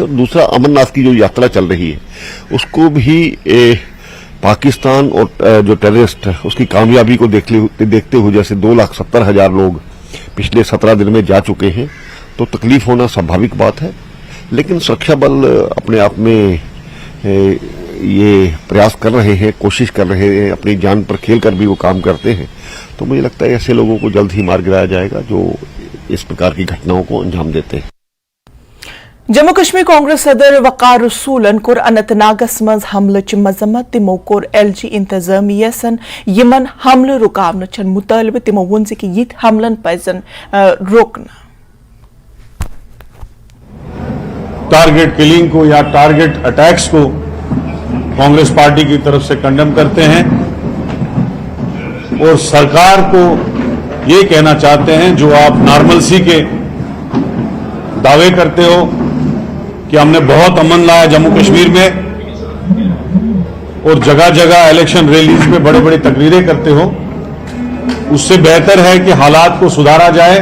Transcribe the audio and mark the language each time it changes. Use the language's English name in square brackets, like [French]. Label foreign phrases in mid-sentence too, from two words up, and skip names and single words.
[Urdu] اور دوسرا، امر ناتھ کی جو یاترا چل رہی ہے اس کو بھی پاکستان اور جو ٹیررسٹ اس کی کامیابی کو دیکھتے ہوئے، جیسے 2,70,000 لوگ پچھلے 17 دن میں جا چکے ہیں، تو تکلیف ہونا سبھاوک بات ہے. لیکن سرکشا بل اپنے آپ میں یہ پریاس کر رہے ہیں، کوشش کر رہے ہیں، اپنی جان پر کھیل کر بھی وہ کام کرتے ہیں. تو مجھے لگتا ہے ایسے لوگوں کو جلد ہی مار گرایا جائے گا جو اس پرکار کی گھٹناؤں کو انجام دیتے ہیں. [Kashmiri] جموں کشمیر کانگریس صدر وقار رسولن کور اننت ناگس مز حملچ مذمت. تمو کور ایل جی انتظامیہ سن یمن حملہ رکاونچ مطالبہ. تمو وون کہ یت حملن پزن روکن. [English] target killing [Urdu] کو یا [English] target attacks [Urdu] کو کانگریس پارٹی کی طرف سے کنڈم کرتے ہیں، اور سرکار کو یہ کہنا چاہتے ہیں، جو آپ نارملسی کے دعوے کرتے ہو کہ ہم نے بہت امن لایا جموں کشمیر میں، اور جگہ جگہ [English] election rallies [Urdu] میں بڑی بڑی تقریریں کرتے ہو، اس سے بہتر ہے کہ حالات کو سدھارا جائے.